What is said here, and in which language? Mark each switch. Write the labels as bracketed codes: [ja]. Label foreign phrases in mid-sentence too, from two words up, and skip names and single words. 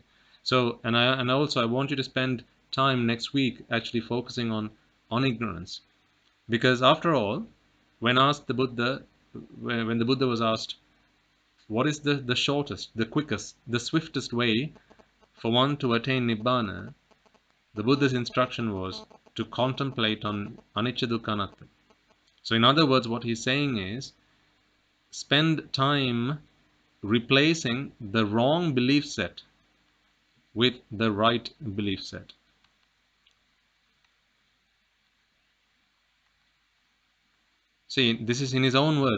[en] So, and also I want you to spend time next week actually focusing on ignorance, because after all, when asked the Buddha, when the Buddha was asked, what is the shortest, the quickest, the swiftest way for one to attain Nibbana, the Buddha's instruction was to contemplate on [pi] anicca dukkha anatta. [en] So in other words, what he's saying is, spend time replacing the wrong belief set with the right belief set. See, this is in his own words.